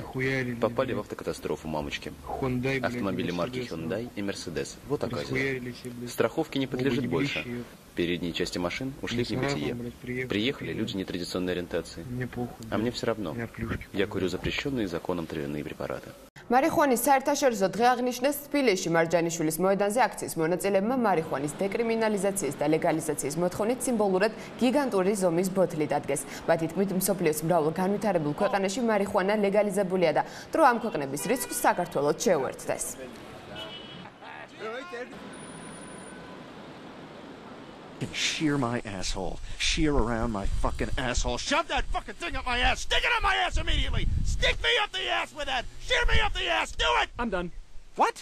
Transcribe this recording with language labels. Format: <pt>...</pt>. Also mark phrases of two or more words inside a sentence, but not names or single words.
<ru>Попали в автокатастрофу, мамочки. Автомобили марки Hyundai и Mercedes. Вот оказывается. Страховке не подлежит больше. Передние части машин ушли в небытие. Приехали люди нетрадиционной ориентации. А мне все равно. Я курю запрещенные законом травяные препараты.</ru> <ka>მარიხუანის საერთაშორისო დღე აღნიშნეს თბილისში მარჯანიშვილის მოედანზე აქციის მონაწილეებმა მარიხუანის დეკრიმინალიზაციის და ლეგალიზაციის მოთხოვნით სიმბოლურად გიგანტური ზომის ბოთლი დადგეს. მათი თქმით, მსოფლიოს მრავალ განვითარებულ ქვეყანაში მარიხუანა ლეგალიზებულია და დრო ამ ქვეყნების რიცხვს საქართველოც შეუერთდეს.</ka> <en>Shear my asshole. Shear around my fucking asshole. Shove that fucking thing up my ass. Stick it up my ass immediately. Stick me up the ass with that. Shear me up the ass. Do it. I'm done. What?</en>